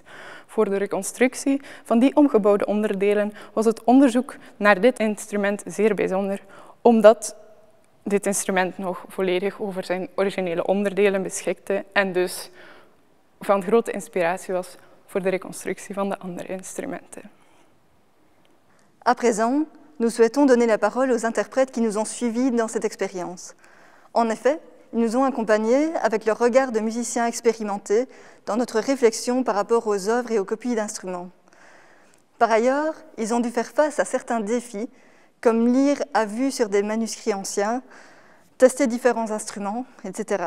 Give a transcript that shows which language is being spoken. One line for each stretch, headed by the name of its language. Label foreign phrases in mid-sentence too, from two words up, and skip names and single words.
Dutch: Voor de reconstructie van die omgebouwde onderdelen was het onderzoek naar dit instrument zeer bijzonder, omdat dit instrument nog volledig over zijn originele onderdelen beschikte en dus van grote inspiratie was voor de reconstructie van de andere instrumenten.
French: À présent, nous souhaitons donner la parole aux interprètes qui nous ont suivis dans cette expérience. En effet, ils nous ont accompagnés avec leur regard de musiciens expérimentés dans notre réflexion par rapport aux œuvres et aux copies d'instruments. Par ailleurs, ils ont dû faire face à certains défis, comme lire à vue sur des manuscrits anciens, tester différents instruments, etc.